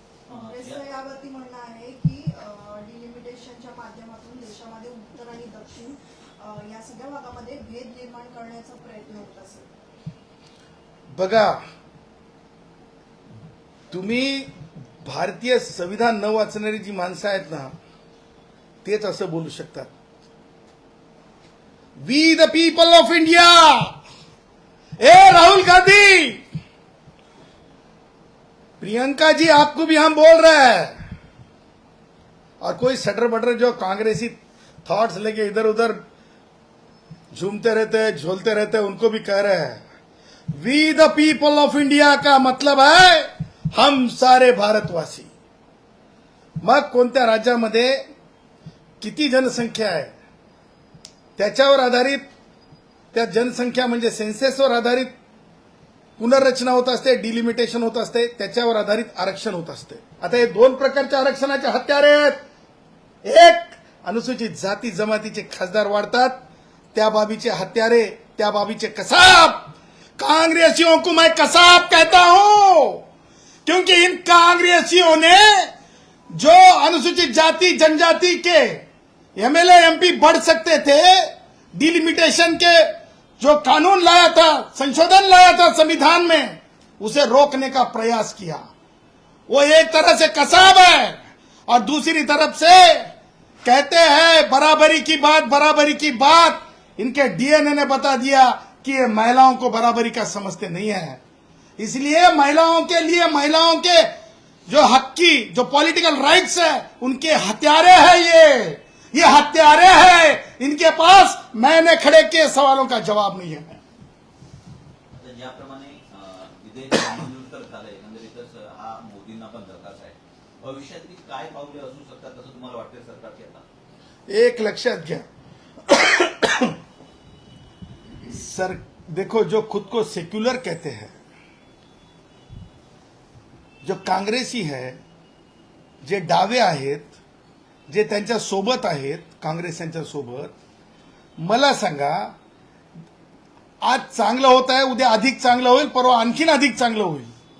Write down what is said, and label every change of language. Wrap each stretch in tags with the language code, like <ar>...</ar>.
<mr>काँग्रेसचं यावरती म्हणणं आहे की डिलिमिटेशनच्या माध्यमातून देशामध्ये उत्तर आणि दक्षिण या सगळ्या भागामध्ये भेद निर्माण करण्याचा प्रयत्न होत असेल. बघा, तुम्ही भारतीय संविधान न वाचणारी जी माणसं आहेत ना तेच असं बोलू शकतात.</mr> <en>we the people of India,</en> <hi>ए राहुल गांधी, प्रियंका जी आपको भी हम बोल रहे हैं, और कोई सटर बटर जो कांग्रेसी थॉट्स लेके इधर उधर झूमते रहते हैं, झोलते रहते हैं, उनको भी कह रहे हैं we the people of India का मतलब है हम सारे भारतवासी.</hi> <mr>मग कोणत्या राज्यामध्ये किती जनसंख्या आहे त्याच्यावर आधारित, त्या जनसंख्या म्हणजे सेन्सेसवर आधारित पुनर्रचना होत असते, डिलिमिटेशन होत असते, त्याच्यावर आधारित आरक्षण होत असते. आता हे दोन प्रकारच्या आरक्षणाचे हत्यारे आहेत. एक, अनुसूचित जाती जमातीचे खासदार वाढतात, त्या बाबीचे हत्यारे, त्या बाबीचे कसाब.</mr> <hi>कांग्रेसियों को मैं कसाब कहता हूं क्योंकि इन कांग्रेसियों ने जो अनुसूचित जाति जनजाति के एमएलए एमपी बढ़ सकते थे, डिलिमिटेशन के जो कानून लाया था, संशोधन लाया था संविधान में, उसे रोकने का प्रयास किया. वो एक तरह से कसाब है और दूसरी तरफ से कहते हैं बराबरी की बात, बराबरी की बात. इनके डीएनए ने बता दिया कि ये महिलाओं को बराबरी का समझते नहीं है. इसलिए महिलाओं के लिए, महिलाओं के जो हक की, जो पॉलिटिकल राइट्स है, उनके हत्यारे हैं ये हत्यारे हैं. इनके पास मैंने खड़े किए सवालों का जवाब</hi> <mr>नाही आहे. ज्याप्रमाणे विधेयक मंजूर तर झालंय, एकंदरीतच हा मोदींना पण धक्काच आहे. भविष्यातली काय पावले असू शकतात असं तुम्हाला वाटतंय सरकारची? आता एक लक्षात घ्या,</mr> <hi>सर देखो, जो खुद को सेक्युलर कहते हैं, जो काँग्रेसी है,</hi> <mr>जे डावे आहेत, जे त्यांच्या सोबत आहेत, काँग्रेस यांच्या सोबत, मला सांगा, आज चांगलं होत आहे, उद्या अधिक चांगलं होईल, परवा आणखीन अधिक चांगलं होईल.</mr>